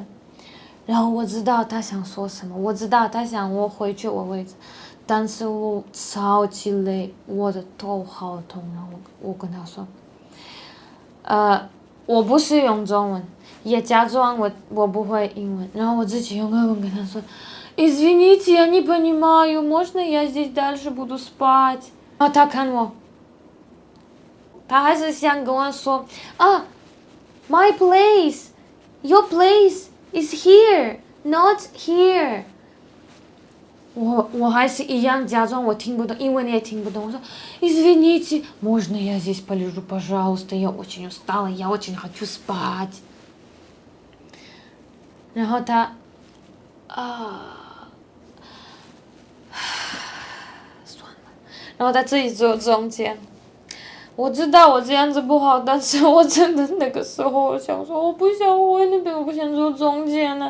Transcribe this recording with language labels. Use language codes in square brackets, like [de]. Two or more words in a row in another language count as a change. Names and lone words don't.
[zh] 然后我知道他想说什么，我知道他想我回去我位置，但是我超级累，我的头好痛。然后我跟他说：“我不是用中文，也假装我不会英文，然后我自己用英文跟他说。” [ru] Извините, я не понимаю, можно я здесь дальше буду спать? [zh] 他看我，他还是想跟我说 [en] my place, your place is here, not here. [zh] 我还是一样假装我听不懂，英文也听不懂。我说 [ru] Извините, можно я здесь полежу, пожалуйста? Я очень устала, я очень хочу спать. [zh] 然后他然后他自己坐中间，我知道我这样子不好，但是我真的那个时候我想说，我不想回那边，我不想坐中间了。